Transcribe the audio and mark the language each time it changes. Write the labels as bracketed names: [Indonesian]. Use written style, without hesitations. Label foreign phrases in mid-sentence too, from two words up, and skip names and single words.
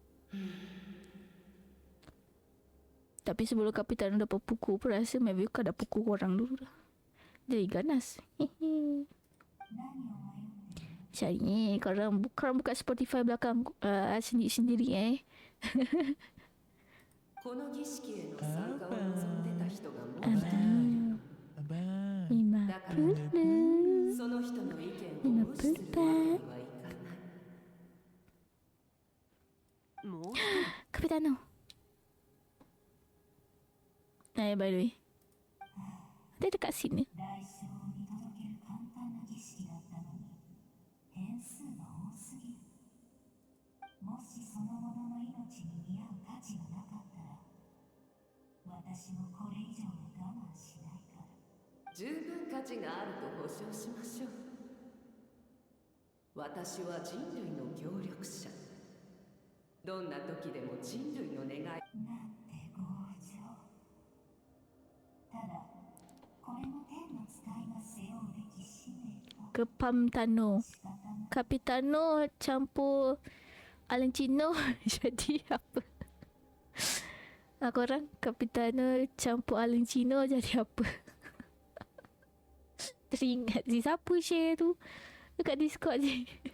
[Malay] Tapi sebelum Kapitano dapat pukul pun rasa Mavica dah pukul orang dulu dah. Dia ganas. Cari korang buka Spotify belakang sendiri-sendiri [Japanese] この儀式への参加を望んでた人がもう今だからその人の意見を無視するわけにはいかない。もう [Malay] Kapitano. [English] By the way. [Malay] Dia dekat sini. [Japanese] 十分価値があると保証しましょう。私は人類の協力者。どんな時でも人類の願い。なんて強情。ただ、これも天の使いが背負うべき使命と。 [Malay] Kapitano. Kapitano campur Alencino jadi apa? Korang Kapitano campur Alencino jadi apa? Teringat si siapa share tu dekat Discord je.